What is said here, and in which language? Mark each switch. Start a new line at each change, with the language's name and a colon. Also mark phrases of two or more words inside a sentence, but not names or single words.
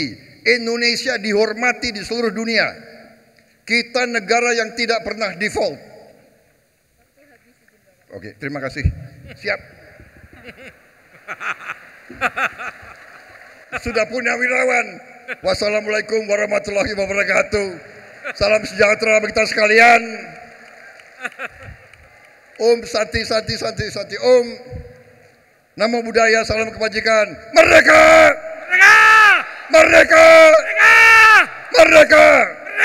Indonesian: Indonesia dihormati di seluruh dunia. Kita negara yang tidak pernah default. Oke, terima kasih. Siap. Sudah punya wirawan.
Arabic: والسلام عليكم ورحمة الله وبركاته.
Indonesian: Salam sejahtera bagi kita sekalian.
Sanskrit: ॐ शान्ति ॐ.
Pali: Namo Buddhaya,
Indonesian: salam kebajikan. Merdeka! Merdeka! Merdeka! Merdeka!